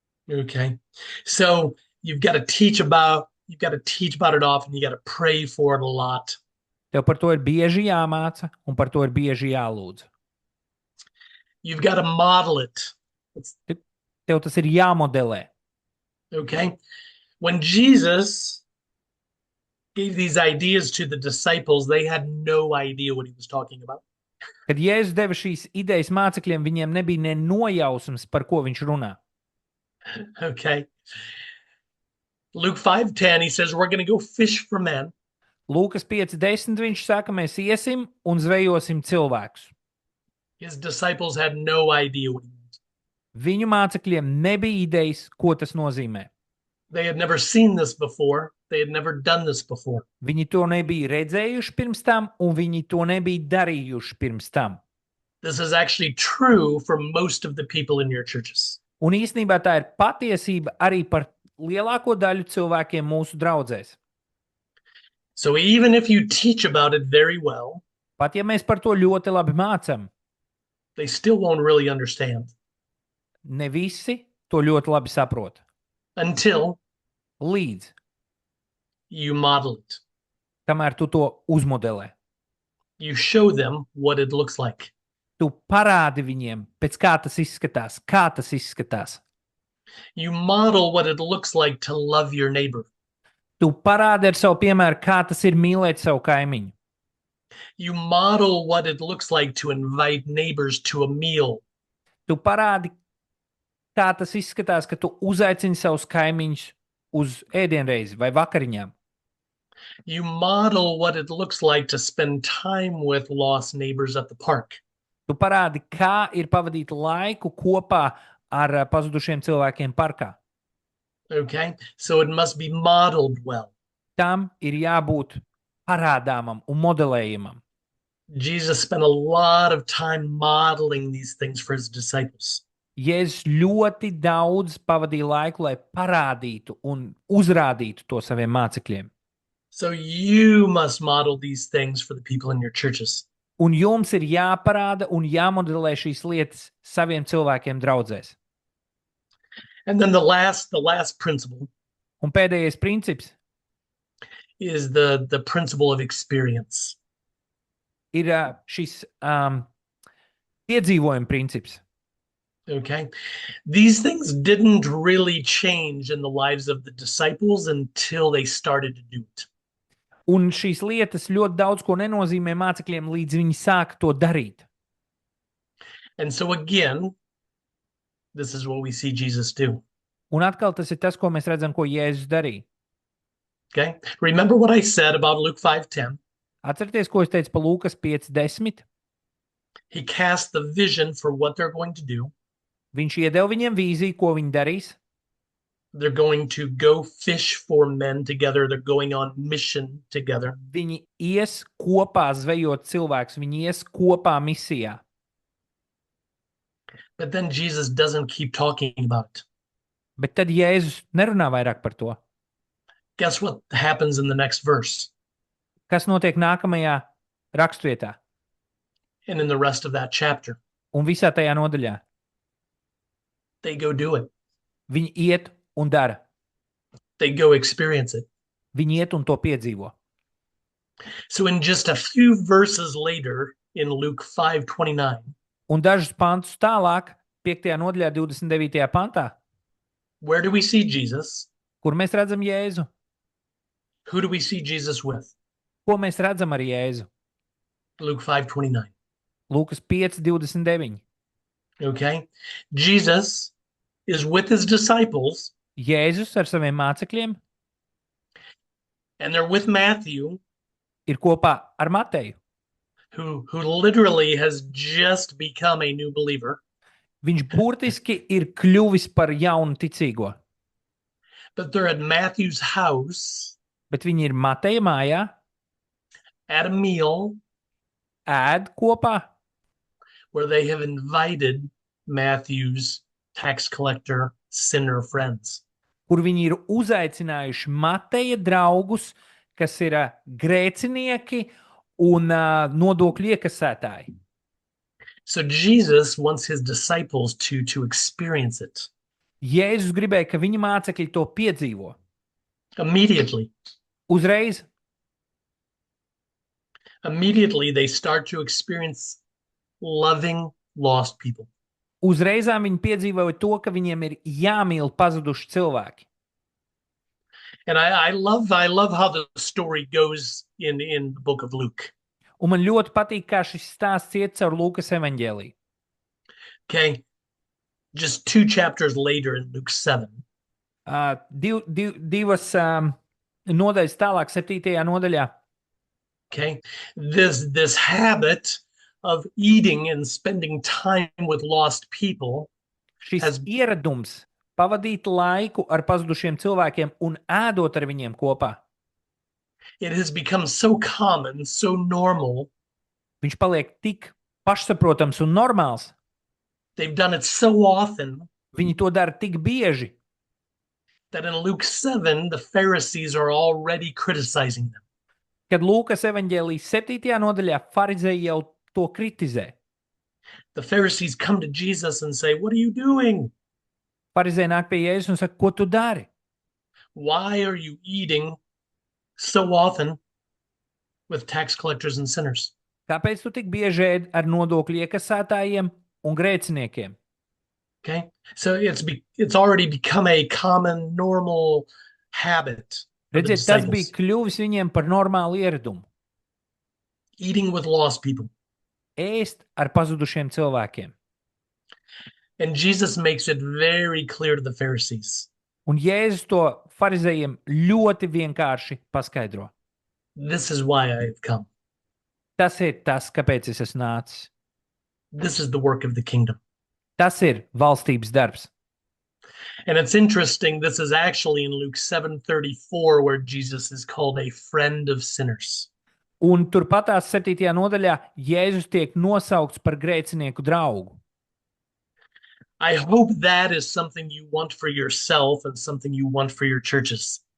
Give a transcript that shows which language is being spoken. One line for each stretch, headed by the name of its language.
English: Okay. So you've got to teach about it often. You got to pray for it a lot.
Latvian: Tev par to ir bieži jāmāca un par to ir bieži jālūdz.
English: You've got to model it.
Latvian: Tev tas ir jāmodelē.
English: Okay. When Jesus gave these ideas to the disciples, they had no idea what he was talking about.
Latvian: Kad Jēzus deva šīs idejas mācekļiem, viņiem nebija ne nojausmas, par ko viņš runā.
English: Okay. Luke 5:10, he says, we're going to go fish for men.
Latvian: Lūkas 5:10 viņš saka, mēs iesim un zvejosim cilvēkus.
English: His disciples had no idea what he meant.
Latvian: Viņu mācekļiem nebija idejas, ko tas nozīmē.
English: They had never seen this before. They had never done this before.
Latvian: Viņi to nebija redzējuši pirms tam, un viņi to nebija darījuši pirms tam.
English: This is actually true for most of the people in your churches.
Latvian: Un īstenībā tā ir patiesība arī par lielāko daļu cilvēkiem mūsu draudzēs.
English: So even if you teach about it very well,
Latvian: Pat ja mēs par to ļoti labi mācam,
English: they still won't really understand
Latvian: ne visi to ļoti labi saprot.
English: until
Latvian: Līdz
English: you model it.
Latvian: kamēr tu to uzmodelē.
English: You show them what it looks like.
Latvian: Tu parādi viņiem, pēc kā tas izskatās.
English: You model what it looks like to love your neighbor.
Latvian: Tu parādi ar savu piemēru, kā tas ir mīlēt savu kaimiņu.
English: You model what it looks like to invite neighbors to a meal.
Latvian: Tu parādi, kā tas izskatās, ka tu uzaicini savus kaimiņus uz ēdienreizi vai vakariņām.
English: You model what it looks like to spend time with lost neighbors at the park.
Latvian: Tu parādi, kā ir pavadīt laiku kopā ar pazudušiem cilvēkiem parkā.
English: Okay? So it must be modeled well.
Latvian: Tam ir jābūt parādāmam un modelējumam.
English: Jesus spent a lot of time modeling these things for his disciples.
Latvian: Jēzus ļoti daudz pavadīja laiku, lai parādītu un uzrādītu to saviem mācekļiem.
English: So you must model these things for the people in your churches.
Latvian: Un jums ir jāparāda un jāmodelē šīs lietas saviem cilvēkiem draudzēs.
English: And then the last principle
Latvian: Un pēdējais princips
English: is the principle of experience.
Latvian: ir šis piedzīvojuma princips.
English: Okay? These things didn't really change in the lives of the disciples until they started to do it.
Latvian: Un šīs lietas ļoti daudz ko nenozīmē mācekļiem, līdz viņi sāka to darīt.
English: And so again, this is what we see Jesus do.
Latvian: Un atkal tas ir tas, ko mēs redzam, ko Jēzus darīja.
English: Okay? Remember what I said about Luke 5:10.
Latvian: Atcerieties, ko es teicu par Lūkas 5:10.
English: He cast the vision for what they're going to do.
Latvian: Viņš iedeva viņiem vīziju, ko viņi darīs.
English: They're going to go fish for men together. They're going on mission together.
Latvian: Viņi ies kopā zvejot cilvēkus, viņi ies kopā misijā.
English: But then Jesus doesn't keep talking about it.
Latvian: Bet tad Jēzus nerunā vairāk par to.
English: Guess what happens in the next verse
Latvian: Kas notiek nākamajā rakstvietā
English: and in the rest of that chapter?
Latvian: un visā tajā nodaļā?
English: They go do it.
Latvian: Viņi iet un dara.
English: They go experience it.
Latvian: Viņi iet un to piedzīvo.
English: So in just a few verses later in Luke 5:29,
Latvian: Un dažus pantus tālāk, 5. nodaļā, 29. pantā,
English: where do we see Jesus?
Latvian: kur mēs redzam Jēzu?
English: Who do we see Jesus with?
Latvian: Ko mēs redzam ar Jēzu?
English: Luke 5:29.
Latvian: Lūkas 5:29.
English: Okay? Jesus is with his disciples,
Latvian: Jēzus ar saviem mācekļiem
English: and they're with Matthew,
Latvian: ir kopā ar Mateju.
English: who literally has just become a new believer.
Latvian: Viņš burtiski ir kļuvis par jaunu ticīgo,
English: But they're at Matthew's house
Latvian: bet viņi ir Mateja mājā,
English: at a meal
Latvian: ēd kopā,
English: where they have invited Matthew's tax collector sinner friends.
Latvian: kur viņi ir uzaicinājuši Mateja draugus, kas ir grēcinieki un nodokļu iekasētāji.
English: So Jesus wants his disciples to experience it
Latvian: Jēzus gribēja, ka viņa mācekļi to piedzīvo.
English: immediately.
Latvian: Uzreiz
English: Immediately they start to experience loving lost people.
Latvian: Uzreizām viņi piedzīvoja to, ka viņiem ir jāmīl pazuduši cilvēki.
English: And I love how the story goes in the book of Luke.
Latvian: Un man ļoti patīk, kā šis stāsts iet caur Lūkas evaņģēliju.
English: Okay. Just 2 chapters later in Luke 7,
Latvian: Divas nodaļas tālāk, 7. nodaļā.
English: okay, this habit of eating and spending time with lost people
Latvian: Šis ieradums pavadīt laiku ar pazudušiem cilvēkiem un ēdot ar viņiem kopā
English: It has become so common, so normal.
Latvian: Viņš paliek tik pašsaprotams un normāls.
English: They've done it so often
Latvian: Viņi to dara tik bieži,
English: that in Luke 7, the Pharisees are already criticizing them.
Latvian: kad Lūkas evaņģēlijas 7. nodaļā farizēji jau to kritizē.
English: The Pharisees come to Jesus and say, "What are you doing?
Latvian: Farizēji nāk pie Jēzus un saka, ko tu dari?
English: Why are you eating so often with tax collectors and sinners?"
Latvian: Kāpēc tu tik bieži ēd ar nodokļu iekasētājiem un grēciniekiem?
English: Okay, so it's already become a common, normal habit. For the
Latvian: Redziet, tas bija
English: disciples.
Latvian: kļuvis viņiem par normālu ieradumu.
English: Eating with lost people.
Latvian: Ēst ar pazudušiem cilvēkiem.
English: And Jesus makes it very clear to the Pharisees.
Latvian: Un Jēzus to farizējiem ļoti vienkārši paskaidro.
English: This is why I have come.
Latvian: Tas ir tas, kāpēc es esmu nācis.
English: This is the work of the kingdom.
Latvian: Tas ir valstības darbs.
English: And it's interesting, this is actually in Luke 7:34, where Jesus is called a friend of sinners.
Latvian: Un turpatās 7. nodaļā Jēzus tiek nosaukts par grēcinieku draugu.
English: I hope that is something you want for yourself and something you want for your churches.